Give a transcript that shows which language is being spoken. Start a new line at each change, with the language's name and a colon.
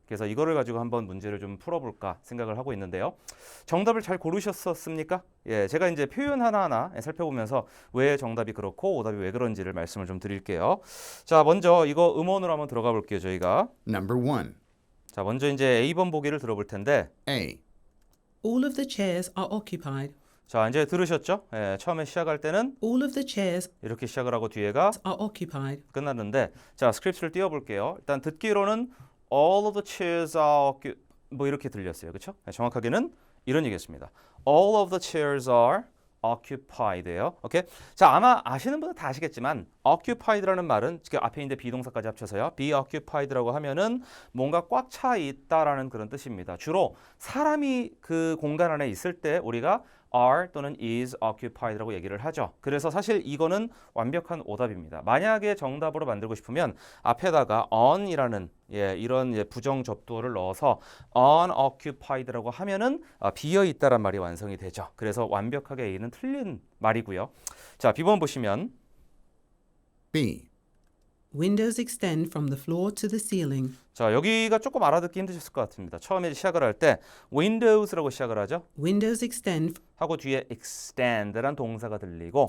Korean: 그래서 이거를 가지고 한번 문제를 좀 풀어볼까 생각을 하고 있는데요. 정답을 잘 고르셨었습니까? 예, 제가 이제 표현 하나하나 살펴보면서 왜 정답이 그렇고 오답이 왜 그런지를 말씀을 좀 드릴게요. 자, 먼저 이거 음원으로 한번 들어가 볼게요, 저희가.
English: Number 1.
Korean: 자, 먼저 이제 A번 보기를 들어볼 텐데,
English: A. All of the chairs are occupied.
Korean: 자, 이제 들으셨죠? 예, 처음에 시작할 때는
English: All of the chairs
Korean: 이렇게 시작을 하고 뒤에가
English: are occupied.
Korean: 끝났는데, 자, 스크립트를 띄워볼게요. 일단 듣기로는
English: all of the chairs are
Korean: 뭐 이렇게 들렸어요, 그렇죠? 정확하게는 이런 얘기였습니다.
English: All of the chairs are occupied
Korean: 예요. 오케이? 자, 아마 아시는 분은 다 아시겠지만 occupied라는 말은 그 앞에 있는 비동사까지 합쳐서요. be occupied라고 하면은 뭔가 꽉 차 있다라는 그런 뜻입니다. 주로 사람이 그 공간 안에 있을 때 우리가 are 또는
English: is occupied
Korean: 라고 얘기를 하죠. 그래서 사실 이거는 완벽한 오답입니다. 만약에 정답으로 만들고 싶으면 앞에다가 on이라는 이런 부정 접두어를 넣어서 unoccupied라고 하면은 비어 있다란 말이 완성이 되죠. 그래서 완벽하게 A는 틀린 말이고요. 자, B번 보시면
English: B. Windows extend from the floor to the ceiling.
Korean: 자, 여기가 조금 알아듣기 힘드셨을 것 같습니다. 처음에 시작을 할 때 Windows라고 시작을 하죠.
English: Windows extend
Korean: 하고 뒤에 extend란 동사가 들리고